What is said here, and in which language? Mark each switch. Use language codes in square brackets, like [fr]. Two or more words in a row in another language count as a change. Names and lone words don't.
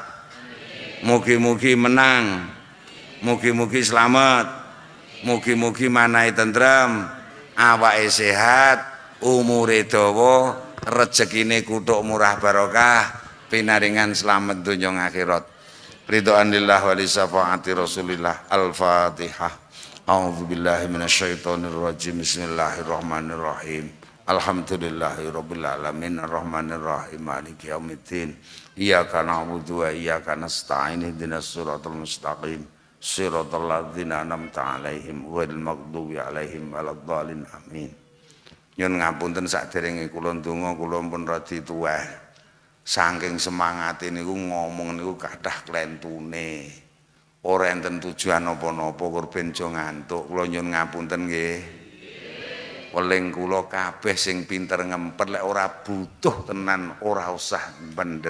[jv] Mugi-mugi menang. Mugi-mugi selamat. Mugi-mugi manahe tentrem, awake sehat, umure dawa, rezekine kuthuk murah barokah, pinaringan selamat donya akhirat. [ar] رضوان لله ولشفاعة رسول الله. Al-Fatihah. أعوذ بالله من الشيطان الرجيم. بسم الله الرحمن الرحيم. الحمد لله رب العالمين الرحمن الرحيم مالك يوم الدين. إياك نعبد وإياك نستعين اهدنا الصراط المستقيم. صراط الذين أنعمت عليهم غير المغضوب عليهم ولا الضالين. Amin. [jv] Nyun ngapunten saderenge kula ndonga kula pun radi tuweh. Saking semangate niku ngomong niku kathah klentune. Ora enten tujuan apa-apa kurben jo ngantuk. Kula nyun ngapunten nggih. Weling kula kabeh sing pinter ngempet lek ora butuh tenan ora usah pendet.